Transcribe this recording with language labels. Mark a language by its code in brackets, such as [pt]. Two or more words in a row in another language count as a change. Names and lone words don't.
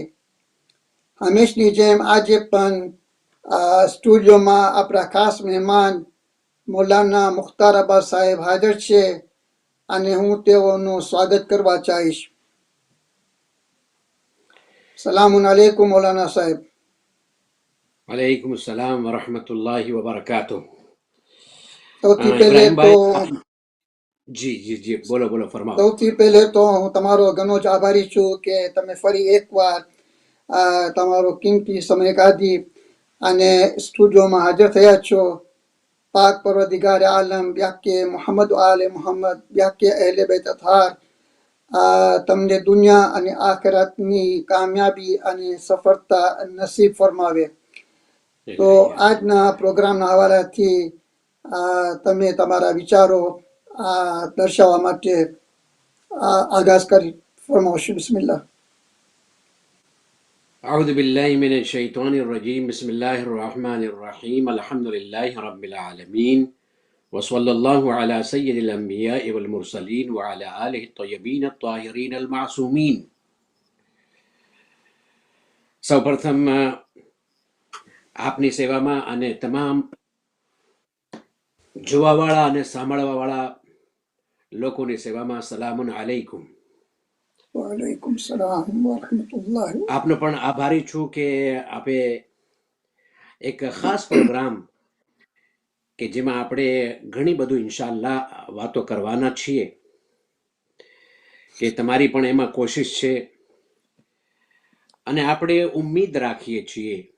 [gu] હંમેશની જેમ આજે પણ સ્ટુડિયોમાં આપણા ખાસ મહેમાન મૌલાના મુખ્તાર અબ્બાસ સાહેબ હાજર છે અને હું તેઓનું સ્વાગત કરવા ચાહીશ. [ar] سلام عليكم [gu] મૌલાના સાહેબ. [ar] وعليكم السلام ورحمة الله وبركاته. [gu] સૌથી પહેલે તો જી બોલો ફરમાવો. સૌથી પહેલે તો હું તમારો ઘણો જ આભારી છું કે તમે ફરી એકવાર તમારો કિંમતી સમય કાઢી અને સ્ટુડિયોમાં હાજર થયા છો. પાક પરવરદિગાર આલમ બ્યાકે મોહમ્મદ આલે મોહમ્મદ બ્યાકે અહેલે બૈત અથાર તમને દુનિયા અને આખિરતની કામયાબી અને સફળતા નસીબ ફરમાવે. તો આજના પ્રોગ્રામના હવાલાથી તમે તમારા વિચારો દર્શાવવા માટે આગાઝ કરી ફરમાવશો. બિસ્મિલ્લાહ. [ar] أعوذ بالله من الشيطان الرجيم بسم الله الرحمن الرحيم الحمد لله رب العالمين وصلى الله على سيد الأنبياء والمرسلين وعلى آله الطيبين الطاهرين المعصومين. [gu] સૌપ્રથમ આપની સેવામાં અને તમામ જોવાવાળા અને સાંભળવાવાળા લોકોની સેવામાં [ar] سلام عليكم. وعليكم السلام ورحمة الله. [gu] આપનો પણ આભારી છું કે આપે એક ખાસ પ્રોગ્રામ કે જેમાં આપણે ઘણી બધું ઇન્શાઅલ્લાહ વાતો કરવાના છીએ, કે તમારી પણ એમાં કોશિશ છે અને આપણે ઉમ્મીદ રાખીએ છીએ